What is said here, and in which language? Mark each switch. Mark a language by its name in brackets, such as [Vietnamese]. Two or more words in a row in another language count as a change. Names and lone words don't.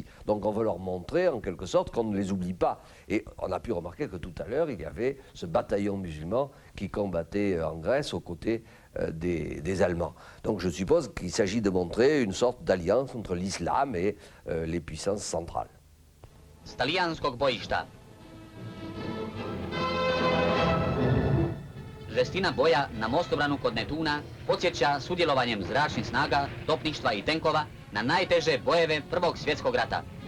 [French] Donc on veut leur montrer en quelque sorte qu'on ne les oublie pas. Et on a pu remarquer que tout à l'heure, il y avait ce bataillon musulman qui combattait en Grèce aux côtés des Allemands. Donc je suppose qu'il s'agit de montrer une sorte d'alliance entre l'islam et les puissances centrales. [Croatian] S talijanskog bojišta. Žestina boja na mostobranu kod Netuna podsjeća sudjelovanjem zračnih snaga, topništva i tenkova na najteže bojeve Prvog svjetskog rata.